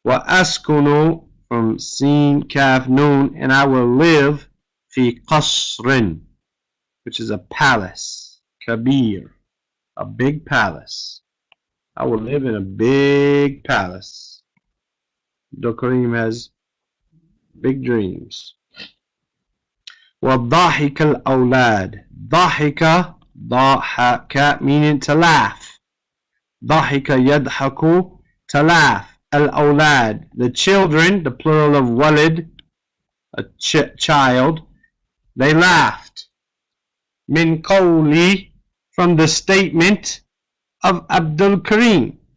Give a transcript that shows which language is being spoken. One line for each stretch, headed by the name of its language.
Arabic: وَأَسْكُنُ,
English: from Sin, Kaf, Nun, and I will live
Arabic: fi qasrin,
English: which is a palace. Kabir, a big palace. I will live in a big palace. Abdul Kareem has big dreams.
Arabic: وَضَحِكَ الْأَوْلَادِ, ضَحِكَ, ضَحَكَ,
English: meaning to laugh.
Arabic: ضَحِكَ يَضْحَكُ,
English: to laugh. Al-Awlad, the children, the plural of walid, a child, they laughed.
Arabic: Min qawli,
English: from the statement of Abdul Kareem.